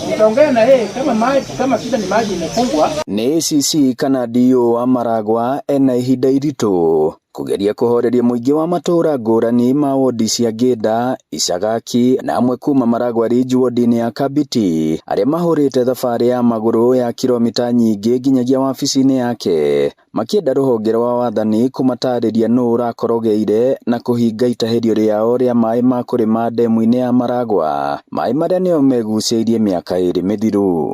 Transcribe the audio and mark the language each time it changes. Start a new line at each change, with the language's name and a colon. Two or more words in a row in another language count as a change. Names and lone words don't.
Swahili: tutaongea na yeye kama shida ni maji imefungwa.
Kikuyu: Ni CC kana DO wa Maragwa ena ihinda iritu kugeria kuhoreria muingi wa matura ngurani ma wodi cia Gĩnda, Icagaki na amwe kuma Maragwa Ridge wodi-inĩ ya Kabiti aria mahurite thabari ya maguru ya kilomita nyingi nginyagia wabici-inĩ yake makienda ruhonge rwa wathani kumatariria nũ ũrakorogeire na kuhinga itahirio riao ria maĩ ma kurima ndemu-inĩ ya Maragwa, maĩ maria nĩo megucĩirie mĩaka 2 mĩthiru.